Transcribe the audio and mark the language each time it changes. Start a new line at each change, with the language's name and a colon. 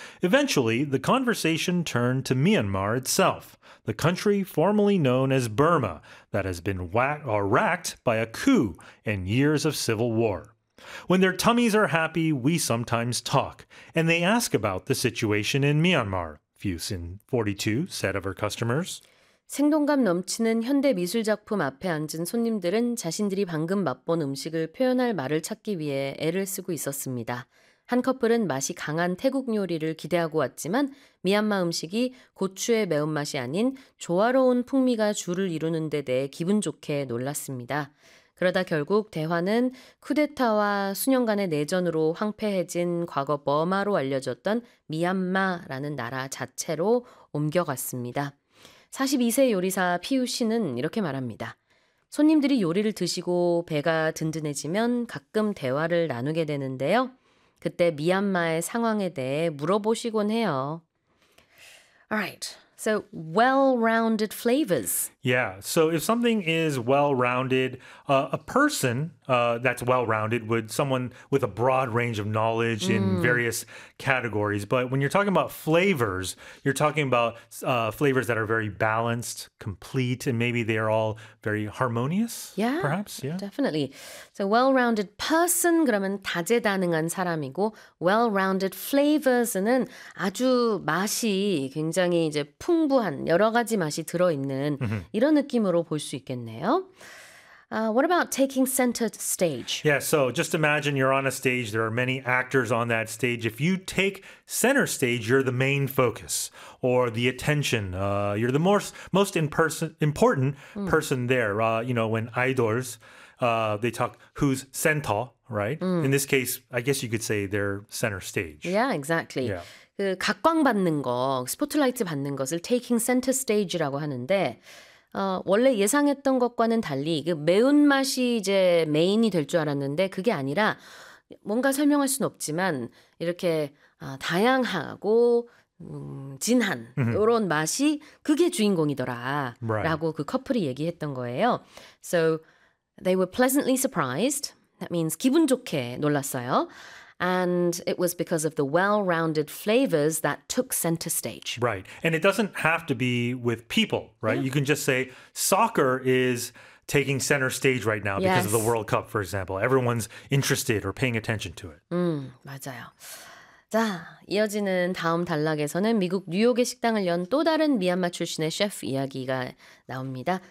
English: Eventually, the conversation turned to Myanmar itself, the country formerly known as Burma, that has been racked by a coup and years of civil war. When their tummies are happy, we sometimes talk, and they ask about the situation in Myanmar, Fusin 42 said of her customers.
Korean: 생동감 넘치는 현대 미술 작품 앞에 앉은 손님들은 자신들이 방금 맛본 음식을 표현할 말을 찾기 위해 애를 쓰고 있었습니다. 한 커플은 맛이 강한 태국 요리를 기대하고 왔지만 미얀마 음식이 고추의 매운맛이 아닌 조화로운 풍미가 주를 이루는 데 대해 기분 좋게 놀랐습니다. 그러다 결국 대화는 쿠데타와 수년간의 내전으로 황폐해진 과거 버마로 알려졌던 미얀마라는 나라 자체로 옮겨갔습니다. 42세 요리사 피우 씨는 이렇게 말합니다. 손님들이 요리를 드시고 배가 든든해지면 가끔 대화를 나누게 되는데요. 그때 미얀마의 상황에 대해 물어보시곤 해요.
English: Alright, so well-rounded flavors. Yeah, so if something is well-rounded, a person that's well-rounded would someone with a broad range of knowledge in various categories. But when you're talking about flavors, you're talking about flavors that are very balanced, complete, and maybe they're all very harmonious, yeah, perhaps. Yeah, definitely. So well-rounded person,
Korean: 그러면 다재다능한 사람이고, well-rounded flavors는 아주 맛이 굉장히 이제 풍부한 여러 가지 맛이 들어있는 이런 느낌으로 볼 수 있겠네요.
English: What about taking center stage? Yeah, so just imagine you're on a stage. There are many actors on that stage. If you take center stage, you're the main focus or the attention. You're the most important person there. You know, when idols, they talk who's center, right? In this case, I guess you could say they're center stage. Yeah, exactly. Yeah.
Korean: 그 각광받는 거, 스포트라이트 받는 것을 taking center stage라고 하는데 원래 예상했던 것과는 달리 그 매운맛이 이제 메인이 될 줄 알았는데 그게 아니라 뭔가 설명할 수는 없지만 이렇게 다양하고 진한 이런 맛이 그게 주인공이더라
English: right.
Korean: 라고 그 커플이 얘기했던 거예요.
English: So they were pleasantly surprised. That means
Korean: 기분 좋게 놀랐어요.
English: And it was because of the well-rounded flavors that took center stage. Right. And it doesn't have to be with people, right? Yeah. You can just say soccer is taking center stage right now because of the World Cup, for example. Everyone's interested or paying attention to it.
Korean: 맞아요. 자, 이어지는 다음 단락에서는 미국 뉴욕의 식당을 연 또 다른 미얀마 출신의 셰프 이야기가 나옵니다.